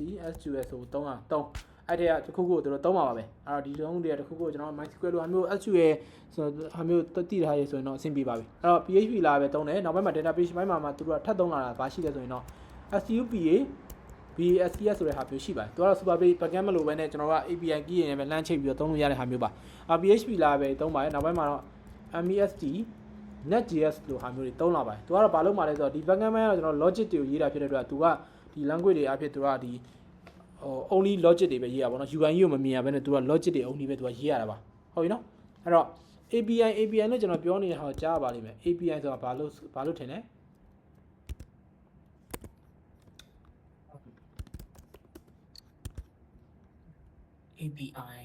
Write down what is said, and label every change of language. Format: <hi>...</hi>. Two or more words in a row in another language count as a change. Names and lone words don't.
<my>SQL ဆိုသုံးတာသုံးအဲ့တဲ့တစ်ခုခုကိုသူတို့သုံးပါပါပဲအဲ့တော့ဒီလုံးတွေကတစ်ခုခုကိုကျွန်တော် MySQL လိုဟာမျိုး SQL ဆိုဟာမျိုးတည်ထားရဆိုရင်တော့အဆင်ပြေပါပြီအဲ့တော့ PHP လာပဲသုံးတယ်နောက်ပိုင်းမှာ database ပိုင်းမှာသူတို့ကထပ်သုံးလာတာဘာရှိလဲဆိုရင်တော့ SUPA BSPS ဆိုတဲ့ဟာမျိုးရှိပါတယ်သူကတော့</my> <en>super base backend</en> <my>မလို့ ပဲနဲ့ကျွန်တော်က</my> <en>API key</en> <my>တွေနဲ့ပဲလမ်းချိတ်ပြီးတော့သုံးလို့ရတဲ့ဟာမျိုးပါPHP လာပဲသုံးပါတယ်နောက်ပိုင်းမှာတော့ MEST Net.js လိုဟာမျိုးတွေသုံးလာပါတယ်သူကတော့ဘာလုပ်မှလဲဆိုတော့ဒီ backend ပိုင်းကတော့ကျွန်တော် logic တွေကိုရေးတာဖြစ်တဲ့အတွက်သူကဒီ language တွေအဖြစ်သူကဒီ</my> <en>only logic</en> <my>တွေပဲရေးရပါတော့ UI ကိုမမြင်ရဘဲနဲ့သူက logic တွေ only ပဲသူကရေးရတာပါဟုတ်ပြီနော်အဲ့တော့ API နဲ့ကျွန်တော်ပြောနေတဲ့ဟာကိုကြားပါလိမ့်မယ် API ဆိုတာဘာလို့ထင်လဲ API</my>